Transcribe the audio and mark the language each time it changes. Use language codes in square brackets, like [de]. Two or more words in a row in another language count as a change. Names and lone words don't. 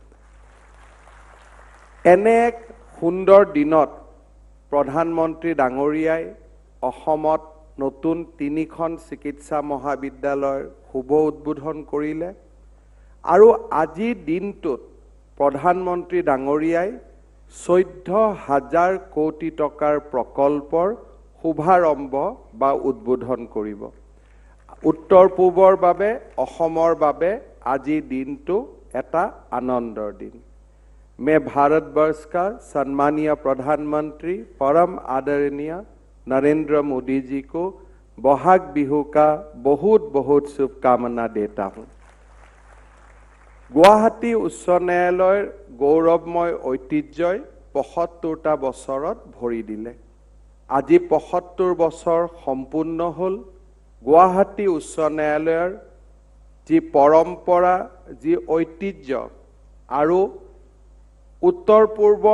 [as] এনে এক সুন্দৰ দিনত প্ৰধানমন্ত্ৰী ডাঙৰীয়াই অসমত নতুন 3খন চিকিৎসা মহাবিদ্যালয়ৰ শুভ উদ্বোধন কৰিলে আৰু আজিৰ দিনটোত প্ৰধানমন্ত্ৰী ডাঙৰীয়াই 14,000 কোটি টকাৰ প্ৰকল্পৰ শুভাৰম্ভ বা উদ্বোধন কৰিব। উত্তৰ পূবৰ বাবে অসমৰ বাবে আজিৰ দিনটো এটা আনন্দৰ দিন। [hi] मैं भारतवर्ष का सम्मानीय प्रधानमंत्री परम आदरणीय नरेंद्र मोदी जी को बहाग बिहू का बहुत बहुत शुभकामना देता हूँ। [as] গুৱাহাটী উচ্চ ন্যায়ালয় গৌৰৱময় ঐতিহ্যই ৭৫টা বছৰত ভৰি দিলে। আজি ৭৫ বছৰ সম্পূৰ্ণ হল। গুৱাহাটী উচ্চ ন্যায়ালয়ৰ যি পৰম্পৰা, যি ঐতিহ্য আৰু উত্তৰ পূৰ্বৰ